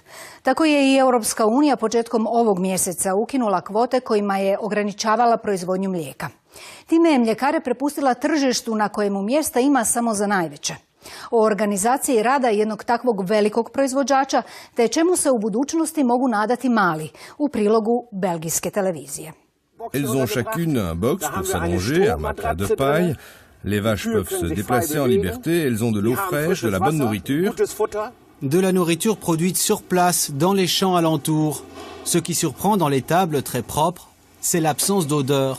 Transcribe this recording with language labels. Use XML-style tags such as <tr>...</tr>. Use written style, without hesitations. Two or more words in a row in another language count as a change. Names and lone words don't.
<hr>Tako je i Europska unija početkom ovog mjeseca ukinula kvote kojima je ograničavala proizvodnju mlijeka. Time je mljekare prepustila tržištu na kojemu mjesta ima samo za najveće. O organizaciji rada jednog takvog velikog proizvođača te čemu se u budućnosti mogu nadati mali, u prilogu belgijske televizije.</hr> <fr>Elles ont chacune un box pour s'allonger, un matelas de paille. Les vaches peuvent se déplacer en liberté. Elles ont de l'eau fraîche, de la bonne nourriture. De la nourriture produite sur place, dans les champs alentours. Ce qui surprend dans l'étable très propre, c'est l'absence d'odeur.</fr>